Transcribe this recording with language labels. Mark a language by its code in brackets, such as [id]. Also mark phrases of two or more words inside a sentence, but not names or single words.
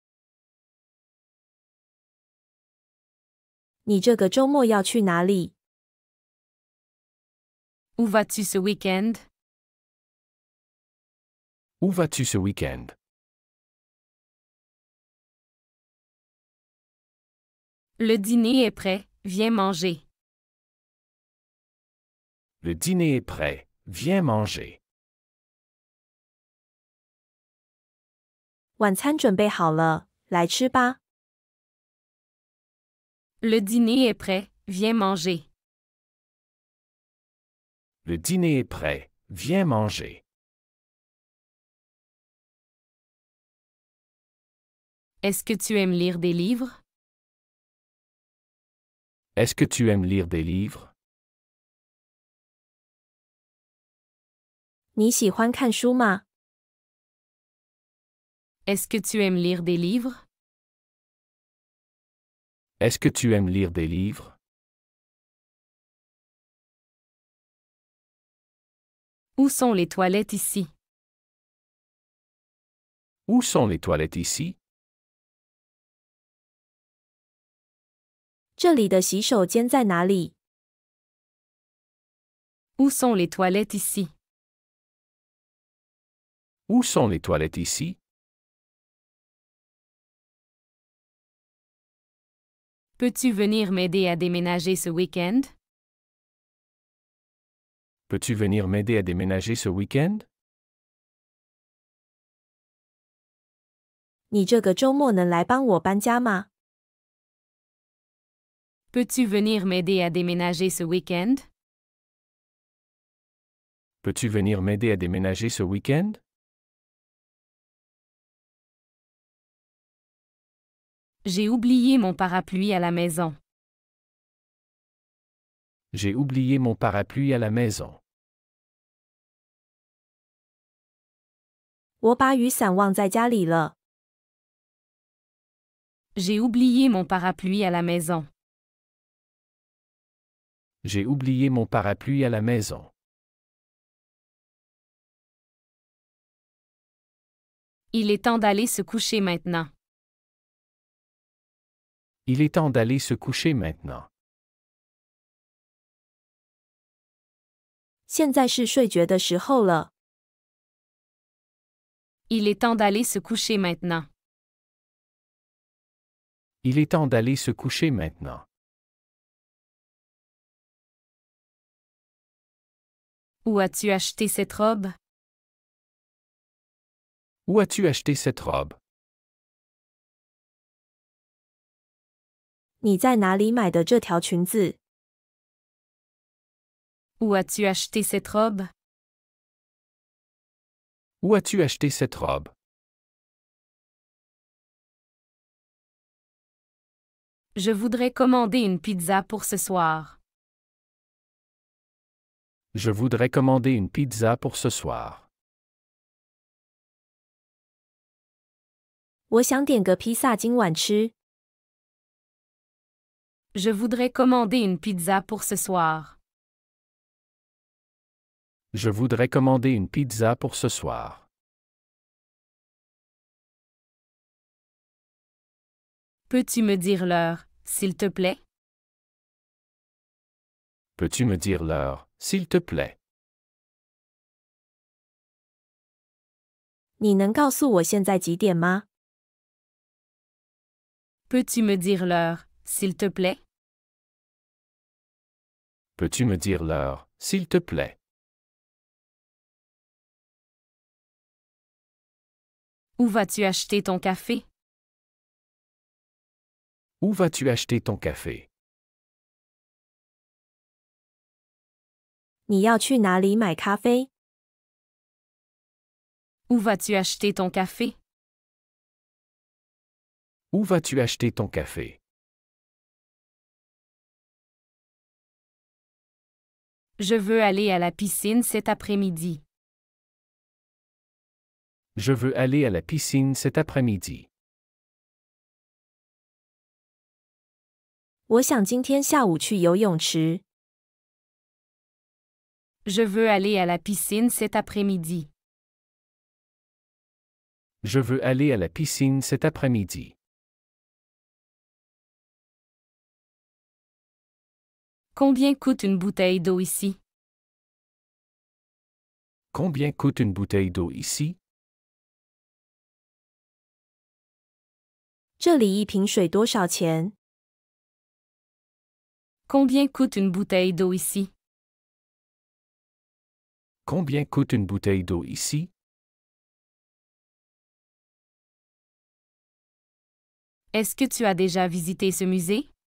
[zh] 你这个周末要去哪里？ [fr] Où vas-tu ce week-end? Où vas-tu ce week-end? Le dîner est prêt, viens manger. Le dîner est prêt, viens manger. [zh] 晚餐准备好了，来吃吧。 [fr] Le dîner est prêt, viens manger. Le dîner est prêt, viens manger. Est-ce que tu aimes lire des livres? Est-ce que tu aimes lire des livres? [zh] 你喜欢看书吗？ [fr] Est-ce que tu aimes lire des livres? Est-ce que tu aimes lire des livres? Où sont les toilettes ici? Où sont les toilettes ici? [zh] 这里的洗手间在哪里？ [fr] Où sont les toilettes ici? Où sont les toilettes ici? Peux-tu venir m'aider à déménager ce week-end? Peux-tu venir m'aider à déménager ce week-end? [zh] 你这个周末能来帮我搬家吗？ [fr] Peux-tu venir m'aider à déménager ce week-end? Peux-tu venir m'aider à déménager ce week-end? J'ai oublié mon parapluie à la maison. J'ai oublié mon parapluie à la maison. [zh] 我把雨伞忘在家里了。 [fr] J'ai oublié mon parapluie à la maison. J'ai oublié mon parapluie à la maison. Il est temps d'aller se coucher maintenant. Il est temps d'aller se coucher maintenant. [zh] 现在是睡觉的时候了。 [fr] Il est temps d'aller se coucher maintenant. Il est temps d'aller se coucher maintenant. Où as-tu acheté cette robe? Où as-tu acheté cette robe? [zh] 你在哪里买的这条裙子？ [fr] Où as-tu acheté cette robe? Où as-tu acheté cette robe? Je voudrais commander une pizza pour ce soir. Je voudrais commander une pizza pour ce soir. [zh] 我想点个披萨今晚吃。 [fr] Je voudrais commander une pizza pour ce soir. Je voudrais commander une pizza pour ce soir. Peux-tu me dire l'heure, s'il te plaît? Peux-tu me dire l'heure, s'il te plaît? [zh] 你能告诉我现在几点吗？ [fr] Peux-tu me dire l'heure, s'il te plaît? Peux-tu me dire l'heure, s'il te plaît? Où vas-tu acheter ton café? Où vas-tu acheter ton café? [zh] 你要去哪里买咖啡？ [fr] Où vas-tu acheter ton café? Où vas-tu acheter ton café? Je veux aller à la piscine cet après-midi. Je veux aller à la piscine cet après-midi. [zh] 我想今天下午去游泳池。 [fr] Je veux aller à la piscine cet après-midi. Je veux aller à la piscine cet après-midi. Combien coûte une bouteille d'eau ici? Combien coûte une bouteille d'eau ici? [zh] 这里一瓶水多少钱？ [fr] Combien coûte une bouteille d'eau ici? Combien coûte une bouteille d'eau ici? Est-ce que tu as déjà visité ce musée?